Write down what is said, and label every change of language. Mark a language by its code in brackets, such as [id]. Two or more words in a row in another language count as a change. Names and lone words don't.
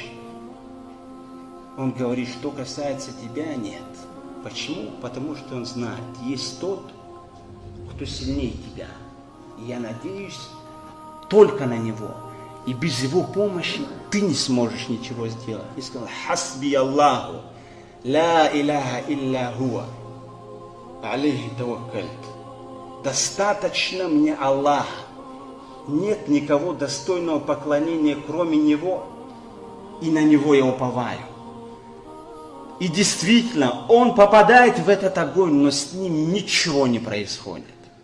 [ru] Он говорит: что касается тебя, нет. Почему? Потому что он знает, есть тот, кто сильнее тебя. И я надеюсь только на него. И без его помощи ты не сможешь ничего сделать. И сказал: [ar] حسبي الله لا إله إلا هو عليه توكلت. [ru] Достаточно мне Аллах. Нет никого достойного поклонения, кроме Него, и на Него я уповаю. И действительно, он попадает в этот огонь, но с ним ничего не происходит.